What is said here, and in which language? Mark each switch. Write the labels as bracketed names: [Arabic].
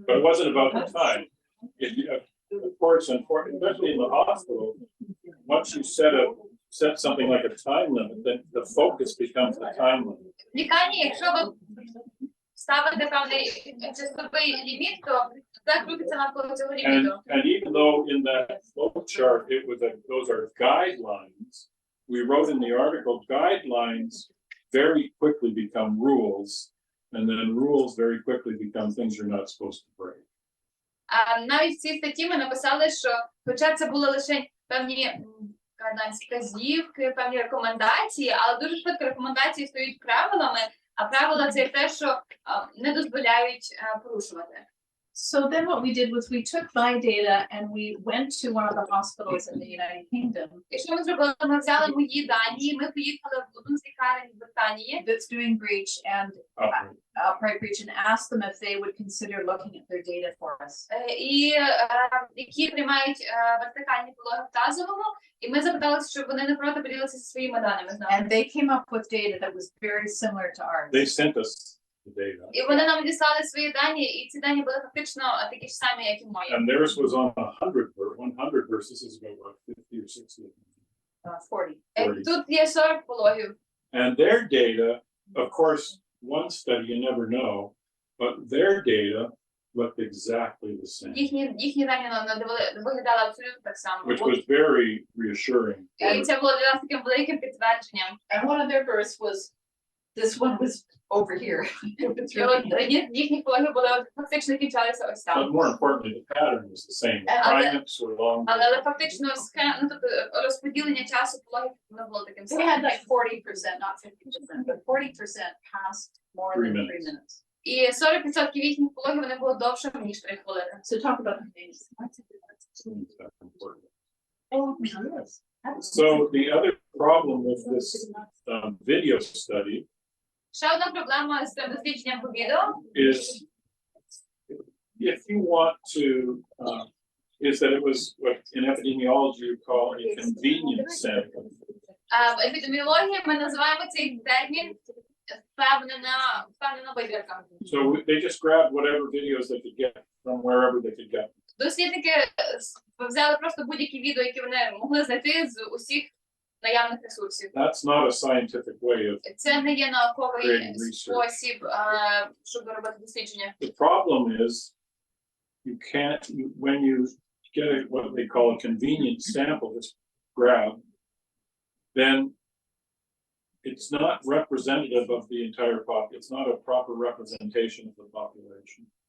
[English] But it wasn't about the time. If you, of course, especially in the hospital, once you set something like a time limit, then the focus becomes the time limit. [Ukrainian] В лікарні, якщо ви ставите певний часовий ліміт, то так крутиться навколо цього ліміту. [English] And even though in that flow chart it was those are guidelines, we wrote in the article guidelines very quickly become rules, and then rules very quickly become things you're not supposed to break. [Ukrainian] Навіть в цій статті ми написали, що хоча це були лише певні вказівки, певні рекомендації, але дуже швидко рекомендації стають правилами, а правила – це те, що не дозволяють порушувати. [English] So then what we did was we took my data and we went to one of the hospitals in the United Kingdom. [Ukrainian] І що ми зробили? Ми взяли мої дані, ми поїхали в одну з лікарень в Британії. [English] That's doing breech and upright breech and asked them if they would consider looking at their data for us. [Ukrainian] І які приймають вертикальні пологи в тазовому, і ми запиталися, щоб вони не проти поділилися зі своїми даними з нами. [English] And they came up with data that was very similar to ours. They sent us the data. [Ukrainian] І вони нам діслали свої дані, і ці дані були фактично такі ж самі, як і мої. [English] And theirs was on 100 versus is about what, 50 or 60. 40. [Ukrainian] Тут є 40 пологів. [English] And their data, of course, one study you never know, but their data looked exactly the same, [Ukrainian] Їхні дані виглядали абсолютно так само. [English] which was very reassuring. [Ukrainian] І це було для нас таким великим підтвердженням. [English] And one of their births was, this one was over here. [Ukrainian] І от їхні пологи були фактично кінчалися ось [English] But [Ukrainian] там. [English] more importantly, the pattern was the same. The primates were longer. [Ukrainian] Але фактично розподілення часу пологів не було таким [English] They had [Ukrainian] самим. [English] like 40%, not 50%, but 40% passed more than 3 minutes. [Ukrainian] І 40% їхніх пологів вони були довшими, ніж 3 хвилини. [English] So talk about the names. That's important. So the other problem with this video study [Ukrainian] Ще одна проблема з цим дослідженням по відео. [English] is if you want to is that it was what in epidemiology you call a convenient sample. [Ukrainian] В епідеміології ми називаємо цей термін впевнена вибірка. [English] So they just grabbed whatever videos they could get from wherever they could get. [Ukrainian] Дослідники взяли просто будь-які відео, які вони могли знайти з усіх наявних ресурсів. [English] That's not a scientific way of [Ukrainian] Це не є науковий [English] Creating research. [Ukrainian] спосіб, щоб робити дослідження. [English] the problem is you can't when you get what they call a convenient sample that's grabbed, then it's not representative of the entire population. It's not a proper representation of the population.